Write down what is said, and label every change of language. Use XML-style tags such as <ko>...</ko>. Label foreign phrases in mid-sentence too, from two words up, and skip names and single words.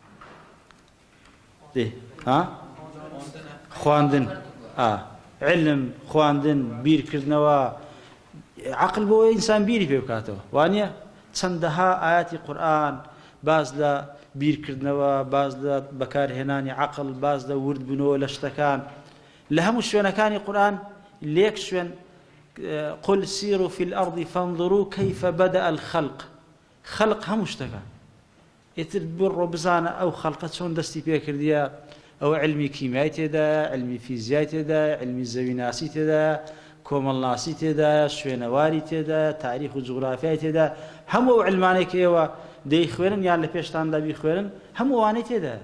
<ckb>خواندن، علم، خواندن، بیرکردنەوە. عەقڵ بۆ ئینسان بیری پێ بکاتەوە، وانییە؟ چەندەها ئاەتی قورئان باز لە بیرکردنەوە، باز لە بەکارهێنانی عەقڵ، باز لە وردبوونەوە لە شتەکان لە هەموو شوێنەکانی قورئان. لێک شوێن</ckb> <ar>قل سیروا في الأرض فانظروا كيف بدأ الخلق.</ar> <ckb>خەڵق هەموو شتەکە ئیتر بڕۆ بزانە ئەو خەڵقە چۆن دەستی پێکردیە. ئەوە علمی کیمیای تێدایە، علمی فیزیای تێدایە، علمی زەویناسی تێدایە، کۆمەڵناسی تێدایە، شوێنەواری تێدایە، تاریخ و جوغرافیای تێدایە. هەموو ئەو علمانێک ئێوە دەیخوێنن یان لە پێشتاندا بیخوێنن هەموو ئەوانەی تێدایە.</ckb>